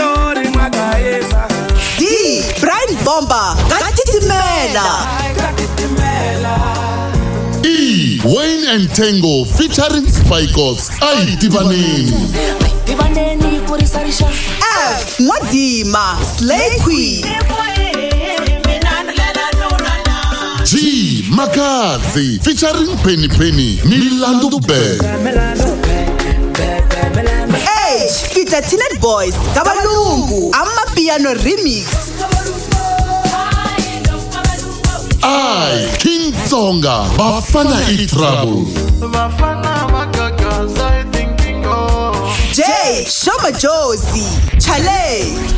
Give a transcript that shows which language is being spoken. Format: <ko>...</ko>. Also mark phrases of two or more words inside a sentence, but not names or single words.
<en>D. Brian Bomba ka Titimela. E. Wayne and Tango featuring Spikos Ai Tivaneni. F. Mwadima Slay Queen. G. Makazi featuring Penny Penny Milandu Band. H. Peter Teenage Boys Kabalungu Amapiano Remix. I. Xitsonga Bafana Trouble. J. Shoma Josie Chale.</en>